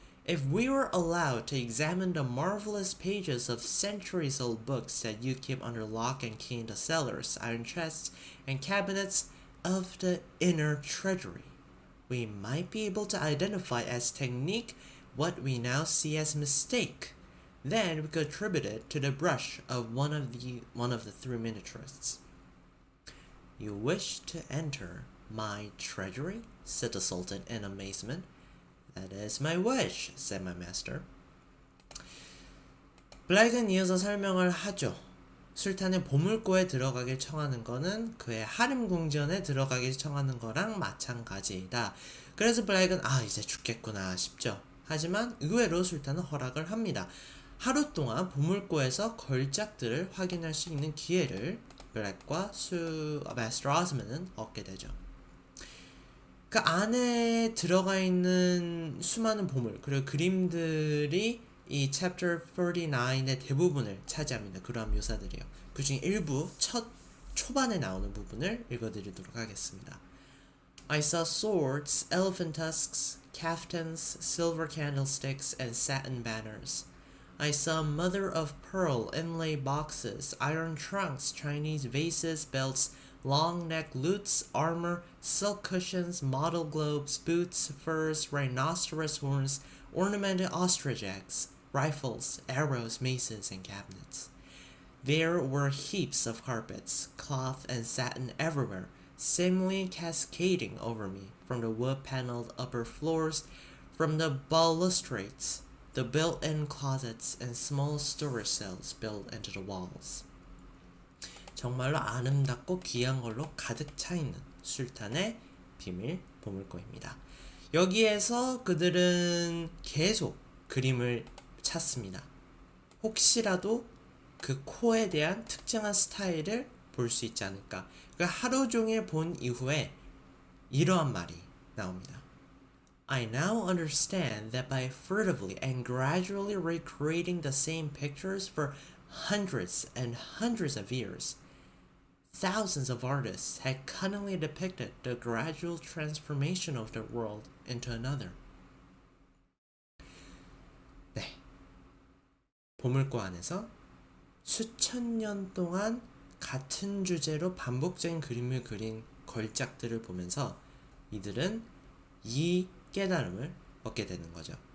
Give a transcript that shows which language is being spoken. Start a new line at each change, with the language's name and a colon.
English: If we were allowed to examine the marvelous pages of centuries-old books that you keep under lock and key in the cellars, iron chests, and cabinets of the inner treasury, we might be able to identify as technique what we now see as mistake. Then we could attribute it to the brush of one of the three miniaturists. You wish to enter my treasury? Said the Sultan in amazement. That is my wish, said my master.
Korean: 블랙은 이어서 설명을 하죠. 술탄의 보물고에 들어가길 청하는 거는 그의 하림 궁전에 들어가길 청하는 거랑 마찬가지이다. 그래서 블랙은 이제 죽겠구나 싶죠. 하지만 의외로 술탄은 허락을 합니다. 하루 동안 보물고에서 걸작들을 확인할 수 있는 기회를 블랙과 마스터 어스먼은 얻게 되죠. 그 안에 들어가 있는 수많은 보물 그리고 그림들이 이 chapter 49의 대부분을 차지합니다. 그러한 묘사들이요. 그 중에 일부 초반에 나오는 부분을 읽어드리도록 하겠습니다.
English: I saw swords, elephant tusks, caftans, silver candlesticks, and satin banners. I saw mother of pearl inlay boxes, iron trunks, Chinese vases, belts, long neck lutes, armor, silk cushions, model globes, boots, furs, rhinoceros horns, ornamented ostrich eggs, rifles, arrows, maces, and cabinets. There were heaps of carpets, cloth, and satin everywhere, seemingly cascading over me from the wood-paneled upper floors, from the balustrades, the built-in closets, and small storage cells built into the walls.
Korean: 정말로 아름답고 귀한 걸로 가득 차 있는 술탄의 비밀 보물고입니다. 여기에서 그들은 계속 그림을 찾습니다. 혹시라도 그 코에 대한 특정한 스타일을 볼 수 있지 않을까. 하루 종일 본 이후에 이러한 말이 나옵니다.
English: I now understand that by furtively and gradually recreating the same pictures for hundreds and hundreds of years, thousands of artists had cunningly depicted the gradual transformation of the world into another.
Korean: 네. 보물고 안에서 수천 년 동안 같은 주제로 반복적인 그림을 그린 걸작들을 보면서 이들은 이 깨달음을 얻게 되는 거죠.